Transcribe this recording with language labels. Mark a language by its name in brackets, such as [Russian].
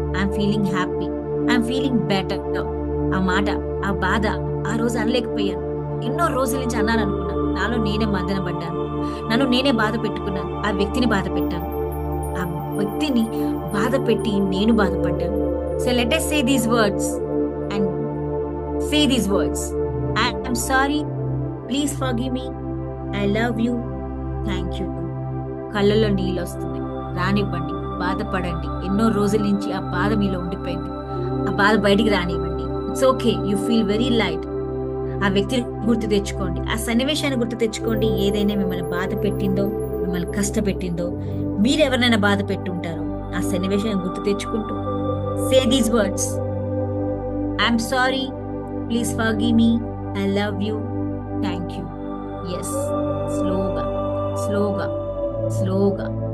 [English] I'm feeling happy, I'm feeling better. [Telugu] ఆ మాట, ఆ బాధ ఆ రోజు అనలేకపోయాను. ఎన్నో రోజుల నుంచి అన్నారనుకున్నాను, నాలో నేనే మదన పడ్డాను, నన్ను నేనే బాధ పెట్టుకున్నాను, ఆ వ్యక్తిని బాధ పెట్టాను, ఆ వ్యక్తిని బాధ పెట్టి నేను బాధపడ్డాను. [English] So let us say these words and say these words: I am sorry, please forgive me, I love you, thank you. [Telugu] కళ్ళల్లో నీళ్ళు వస్తున్నాయి, రానివ్వండి, బాధపడండి. ఎన్నో రోజుల నుంచి ఆ బాధ మీలో ఉండిపోయింది, ఆ బాధ బయటికి రానివ్వండి. [English] It's okay, you feel very light. [Telugu] ఆ వ్యక్తిని గుర్తు తెచ్చుకోండి, ఆ సన్నివేశాన్ని గుర్తు తెచ్చుకోండి. ఏదైనా మిమ్మల్ని బాధ పెట్టిందో, మిమ్మల్ని కష్టపెట్టిందో, మీరెవరినైనా బాధ పెట్టుంటారో, ఆ సన్నివేశాన్ని గుర్తు తెచ్చుకుంటూ [English] Say these words: I'm sorry, please forgive me, I love you, thank you. [Telugu] Yes, స్లోగా స్లోగా స్లోగా